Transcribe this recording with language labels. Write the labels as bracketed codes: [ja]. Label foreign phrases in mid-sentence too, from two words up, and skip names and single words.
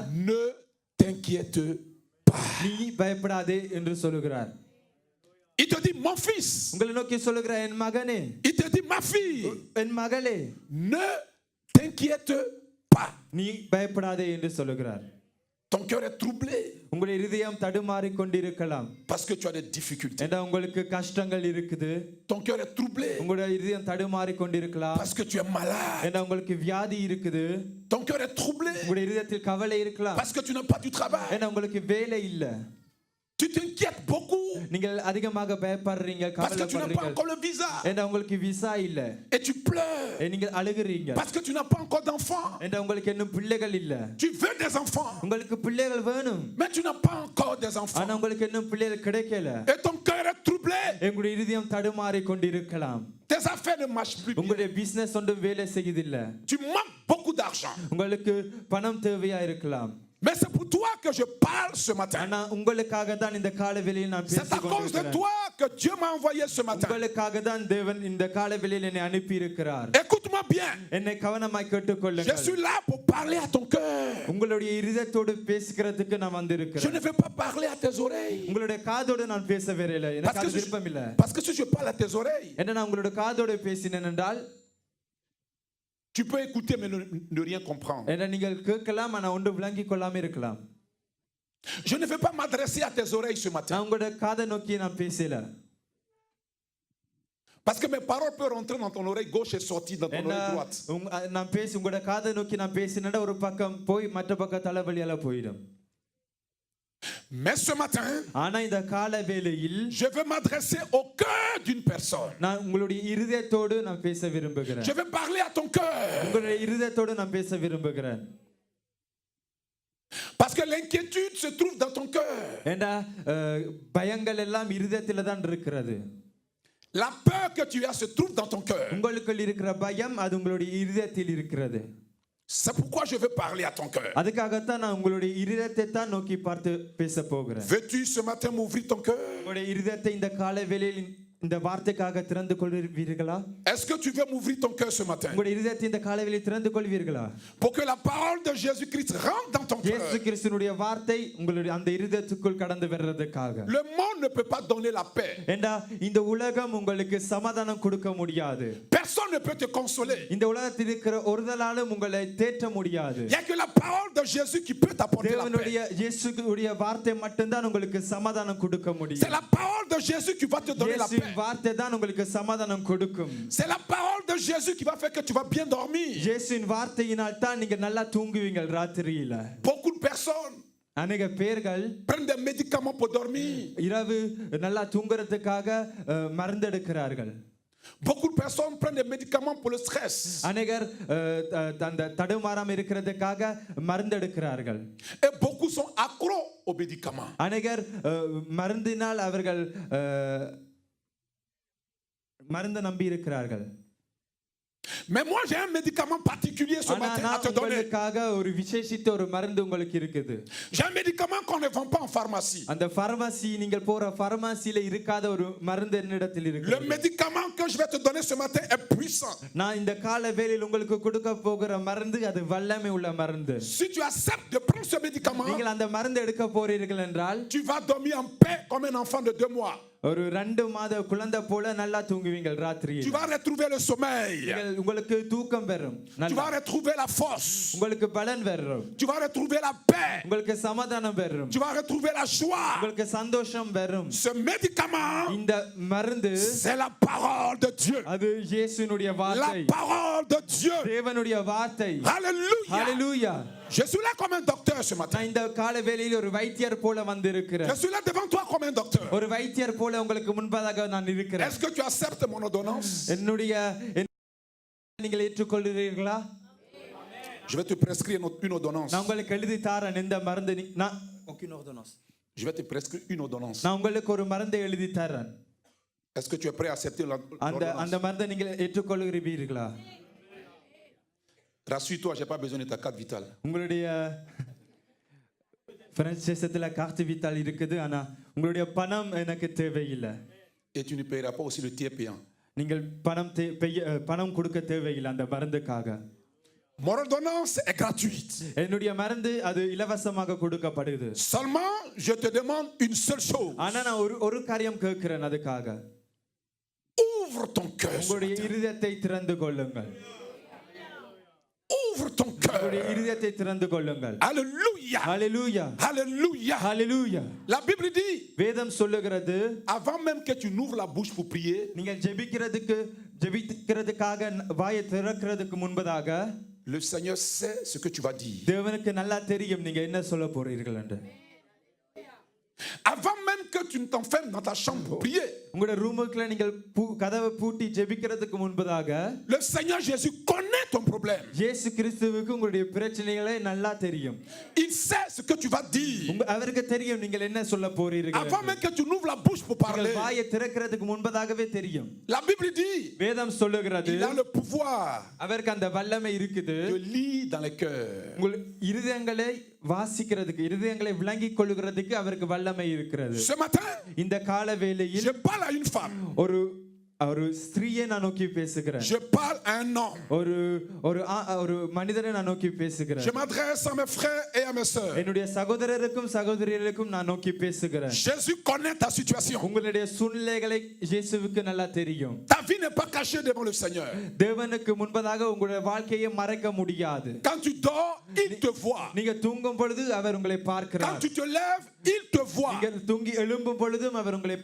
[fr] ne t'inquiète pas. [ta] நீ பயப்படாதே என்று சொல்லுகிறார். [fr] Il te dit, mon fils. [ta] உங்களை நோக்கி சொல்லுகிறார், என் மகனே, [fr] Il te dit, ma fille, [ta] என் மகளே, [fr] ne t'inquiète pas. [ta] நீ பயப்படாதே என்று சொல்லுகிறார். [fr] Ton cœur est troublé [ta] உங்களுடைய இதயம் தடுமாறி கொண்டிருக்கலாம். [fr] parce que tu as des difficultés. [ta] ஏன்னா உங்களுக்கு கஷ்டங்கள் இருக்குது. [fr] Ton cœur est troublé [ta] உங்களுடைய இதயம் தடுமாறி கொண்டிருக்கலாம். [fr] parce que tu es malade. [ta] ஏன்னா உங்களுக்கு வியாதி இருக்குது. [fr] Ton cœur est troublé [ta] உங்களுடைய இதயத்தில் கவலை இருக்கலாம். [fr] parce que tu n'as pas du travail. [ta] ஏன்னா உங்களுக்கு வேலை இல்ல. [fr] Tu t'inquiètes beaucoup [ta] நீங்கள் அதிகமாக பயப்படுறீங்க, [fr] parce que tu n'as pas [ta] கவலைப்படுறீங்க. [fr] encore le visa. [ta] ஏன்னா உங்களுக்கு விசா இல்ல. [fr] Et tu pleures [ta] நீங்கள் அழுகுறீங்க. [fr] parce que tu n'as pas encore d'enfants. [ta] ஏன்னா உங்களுக்கு இன்னும் பிள்ளைகள் இல்ல. [fr] Tu veux des enfants, [ta] உங்களுக்கு பிள்ளைகள் வேணும். [fr] mais tu n'as pas encore des [ta] ஆனா [fr] enfants. [ta] உங்களுக்கு இன்னும் பிள்ளைகள் கிடைக்கல. [fr] Et ton cœur est troublé. [ta] உங்களுடைய இதயம் தடுமாறி கொண்டிருக்கலாம். [fr] Tes affaires ne marchent plus bien. [ta] உங்களுடைய பிசினஸ் ஒன்றும் வேலை செய்யதில்ல. [fr] Tu manques beaucoup d'argent. [ta] உங்களுக்கு பணம் தேவையா இருக்கலாம். [fr] Mais c'est pour toi que je parle ce matin. [ta] ஆனா உங்களுக்காக தான் இந்த காலவெளியில் நான் [fr] C'est à [ta] பேசிக் [fr] cause de [ta] கொண்டிருக்கிறேன். [fr] toi que Dieu m'a envoyé ce matin. [ta] உங்களுக்காக தான் தேவன் இந்த காலவெளியில் என்னை அனுப்பி இருக்கிறார். [fr] Écoute-moi bien. [ta] என்னை கவனமாய் [fr] Je [ta] கேட்டுக்கொள்ளுங்கள். [fr] suis là pour parler à ton cœur. [ta] உங்களுடைய இதயத்தோடு பேசுகிறதுக்கு நான் [fr] Je [ta] வந்திருக்கிறேன். [fr] ne vais pas parler à tes oreilles. [ta] உங்களுடைய காதோடு நான் பேச வரல. எனக்கு அது விருப்பம் இல்ல. [fr] Parce que si je parle à tes oreilles, [ta] என்ன நான் உங்களுடைய காதோடு பேசினேன் என்றால் [fr] tu peux écouter mais ne rien comprendre. [ta] என்ன நீங்கள் கேட்கலாம், ஆனா ஒன்று விளங்கிக் கொள்ளாம இருக்கலாம். [fr] Je ne vais pas m'adresser à tes oreilles ce matin. [ta] நான் உங்களுடைய காதை நோக்கி நான் பேசல. [fr] Parce que mes paroles peuvent rentrer dans ton oreille gauche et sortir dans ton [ta] என்ன [fr] oreille droite. [ta] நான் உங்களுடைய காதை நோக்கி நான் பேசினேன்னா ஒரு பக்கம் போய் மற்ற பக்கம் தலைவலியால போயிடும். [fr] Mais ce matin, [ta] ஆனா இந்த கால வேளையில் [fr] je veux m'adresser au cœur d'une personne. [ta] நான் உங்களுடைய இருதயத்தோடு நான் பேச விரும்புகிறேன். [fr] Je veux parler à ton cœur. [ta] உங்களுடைய இருதயத்தோடு நான் பேச விரும்புகிறேன். [fr] Parce que l'inquiétude se trouve dans ton cœur. [ta] ஏண்டா பயங்கள் எல்லாம் இருதயத்தில தான் இருக்கிறது. [fr] La peur que tu as se trouve dans ton cœur. [ta] உங்களுக்குள் இருக்கிற பயம் அது உங்களுடைய இருதயத்தில் இருக்கிறது. [fr] C'est pourquoi je veux parler à ton cœur. [ta] அதுக்காக தான் நான் உங்களுடைய இருதயத்தை தான் நோக்கி பார்த்து பேச போகிறேன். [fr] Veux-tu ce matin m'ouvrir ton cœur? [ta] உங்களுடைய இருதயத்தை இந்த காலை வேளையில் இந்த வார்த்தைக்காக திறந்து கொள்வீர்களா? [fr] Est-ce que tu veux m'ouvrir ton cœur ce matin? [ta] உங்களுடைய இதயத்தை இந்த காலையிலே திறந்து கொள்வீர்களா? [fr] Pour que la parole de Jésus-Christ rentre dans ton [ta] இயேசு [fr] cœur. [ta] கிறிஸ்துவினுடைய வார்த்தை உங்களுடைய அந்த இதயத்துக்குள் கடந்து வர்றதுக்காக. [fr] Le monde ne peut pas donner la paix. [ta] ஏண்டா இந்த உலகம் உங்களுக்கு சமாதானம் கொடுக்க முடியாது. [fr] Personne ne peut te consoler. [ta] இந்த உலகத்தில் இருக்கிற ஒருதலாலும் உங்களை தேற்ற முடியாது. [fr] Il n'y a que la parole de Jésus qui peut t'apporter la paix. [ta] தேவனுடைய இயேசுவுடைய வார்த்தை மட்டும்தான் உங்களுக்கு சமாதானம் கொடுக்க [fr] C'est [ta] முடியும். [fr] la parole de Jésus qui va te donner la paix. [ta] வார்த்தை தான் உங்களுக்கு சமாதானம் கொடுக்கும். [fr] C'est la parole de Jésus qui va faire que tu vas bien dormir. [ta] இயேசுவின் வார்த்தையினால் தான் நீங்க நல்லா தூங்குவீங்க ராத்திரியில. [fr] Beaucoup de personnes [ta] அநேக பேர்கள் [fr] prennent des médicaments pour dormir. [ta] இரவு நல்லா தூங்குறதுக்காக மருந்து எடுக்கிறார்கள். [fr] Beaucoup de personnes prennent des médicaments pour le stress. [ta] அநேகர் அந்த தடுமாறாம இருக்கிறதுக்காக மருந்து எடுக்கிறார்கள். [fr] Et beaucoup sont accros aux médicaments. [ta] அநேகர் மருந்தினால் அவர்கள் மருந்து நம்பி இருக்கிறார்கள். [fr] Mais moi j'ai un médicament particulier ce matin à te donner. [ta] உங்களுக்காக ஒரு விசேஷித்த ஒரு மருந்து உங்களுக்கு இருக்குது. [fr] J'ai un médicament qu'on ne vend pas en pharmacie. [ta] அந்த பார்மசி நீங்கள் போற பார்மசில இருக்காத ஒரு மருந்து என்னிடத்தில் இருக்கு. [fr] Le médicament que je vais te donner ce matin est puissant. [ta] நான் இந்த கால வேளையில் உங்களுக்கு கொடுக்க போகிற மருந்து அது வல்லமை உள்ள மருந்து. [fr] Si tu acceptes de prendre ce médicament, [ta] நீங்கள் அந்த மருந்து எடுக்க போறீர்கள் என்றால் [fr] tu vas dormir en paix comme un enfant de 2 mois. [ta] ஒரு 2 மாத குழந்தை போல நல்லா தூங்குவீங்க ராத்திரியில். [fr] Tu vas retrouver le sommeil. [ta] உங்களுக்கு தூக்கம் வரும். [fr] Tu vas retrouver la force. [ta] உங்களுக்கு பலன் வரும். [fr] Tu vas retrouver la paix. [ta] உங்களுக்கு சமாதானம் வரும். [fr] Tu vas retrouver la joie. [ta] உங்களுக்கு சந்தோஷம் வரும். [fr] Ce médicament, [ta] இந்த மருந்து [fr] c'est la parole de Dieu. [ta] அது இயேசுவினுடைய [fr] La [ta] வார்த்தை. [fr] parole de Dieu. [ta] தேவனுடைய வார்த்தை. [fr] Alléluia. [ta] ஹalleluya. [fr] Je suis là comme un docteur ce matin. [ta] நான் இந்த கால வேளையில் ஒரு வைத்தியர் போல வந்திருக்கிறேன். [fr] Je suis là devant toi comme un docteur. [ta] ஒரு வைத்தியர் போல உங்களுக்கு முன்பாக நான் இருக்கிறேன். [fr] Est-ce que tu acceptes mon ordonnance? [ta] நீங்கள் ஏற்றுக்கொள்கிறீர்களா? [fr] Je vais te prescrire une ordonnance. [ta] நான் உங்களுக்கு எழுதி தரேன் இந்த மருந்து நான் [fr] aucune ordonnance. Je vais te prescrire une ordonnance. [ta] நான் உங்களுக்கு ஒரு மருந்து எழுதி தரேன். [fr] Est-ce que tu es prêt à accepter l'ordonnance? [ta] அந்த மருந்தை நீங்கள் ஏற்றுக்கொள்கிறீர்களா? [fr] Rassure-toi, j'ai pas besoin de ta carte vitale. [ta] உங்களுடைய பிரெஞ்சு தேசத்துல கார்டு விட்டால் இருக்குது, ஆனா உங்களுடைய பணம் எனக்கு தேவையில்லை. [fr] Et tu ne paieras pas aussi le tiers payant. [ta] நீங்கள் பணம் கொடுக்க தேவையில்லை அந்த மருந்துக்காக. [fr] Mon ordonnance est gratuite. [ta] என்னுடைய மருந்து அது இலவசமாக கொடுக்கப்படுது. [fr] Seulement, je te demande une seule chose. [ta] ஆனா நான் ஒரு காரியம் கேட்கிறேன் அதுக்காக. [fr] Ouvre ton cœur. [ta] உங்களுடைய இதயத்தை திறந்து கொள்ளுங்கள். [fr] Ouvre ton cœur. [ta] உங்களுடைய இதயத்தை திறந்து கொள்ளுங்கள். [fr] Alléluia. Alléluia. Alléluia. Alléluia. La Bible dit, [ta] வேதம் சொல்லுகிறது, [fr] avant même que tu n'ouvres la bouche pour prier, [ta] நீங்கள் ஜெபிக்கிறதுக்காக வாயை திறக்கிறதுக்கு முன்பதாக [fr] le Seigneur sait ce que tu vas dire. [ta] தேவனுக்கு நல்லா தெரியும் நீங்க என்ன சொல்ல போறீர்கள் என்று. [fr] Avant même que tu ne t'enfermes dans ta chambre pour prier, [ta] உங்களுடைய ரூமுக்குள்ள நீங்கள் கதவை பூட்டி ஜெபிக்கிறதுக்கு முன்பதாக [fr] le Seigneur Jésus connaît ton problème. [ta] இயேசு கிறிஸ்துவுக்கு உங்களுடைய பிரச்சனைகளை நல்லா தெரியும். [fr] Il sait ce que tu vas dire. [ta] அவருக்கு தெரியும் நீங்கள் என்ன சொல்ல போறீர்கள். [fr] Avant même que tu n'ouvres la bouche pour parler, [ta] வாயை திறக்கிறதுக்கு முன்பதாகவே தெரியும். [fr] la Bible dit, [ta] வேதம் சொல்லுகிறது, [fr] il a le pouvoir [ta] அவருக்கு அந்த வல்லமை இருக்குது [fr] de lire dans les cœurs. [ta] உங்கள் இருதயங்களை வாசிக்கிறதுக்கு, இருதயங்களை விளங்கிக் கொள்ளுகிறதுக்கு அவருக்கு வல்லமை இருக்கிறது. [fr] Ce matin, [ta] இந்த கால வேளையில் [fr] je parle à une femme. [ta] ஒரு ஸ்திரியை நான் நோக்கி பேசுகிறேன். [fr] Je parle à un homme. [ta] ஒரு மனிதரை நான் நோக்கி பேசுகிறேன். [fr] Je m'adresse à mes frères et à mes sœurs. [ta] என்னுடைய சகோதரருக்கும் சகோதரிகளுக்கும் நான் நோக்கி பேசுகிறேன். [fr] Jésus connaît ta situation. [ta] உங்களுடைய சூழ்நிலைகளை இயேசுவுக்கு நல்லா தெரியும். [fr] Ta vie n'est pas cachée devant le Seigneur. [ta] தேவனுக்கு முன்பதாக உங்களுடைய வாழ்க்கையை மறைக்க முடியாது. [fr] Quand tu dors, il te voit. [ta] நீங்க தூங்கும் பொழுது அவர் உங்களை பார்க்கிறார். [fr] Quand tu te lèves, il te voit. [ta] நீங்க தூங்கி எழும்பும் பொழுதும் அவர் உங்களை